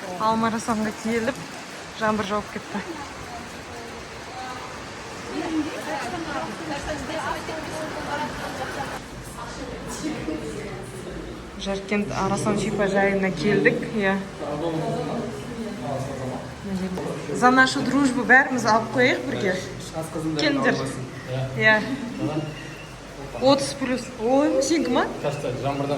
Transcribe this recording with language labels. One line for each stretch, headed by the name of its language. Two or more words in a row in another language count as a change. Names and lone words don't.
Kazakh: Алмарасанға келіп, жаңбыр жауып кетті. Жаркент Арасан шипажайына келдік.
Russian: За нашу дружбу
Kazakh: бәріміз алып қойық бірге. Келіңдер. 30 плюс. Ой, сенікі ма? Кажется, жаңбырдан.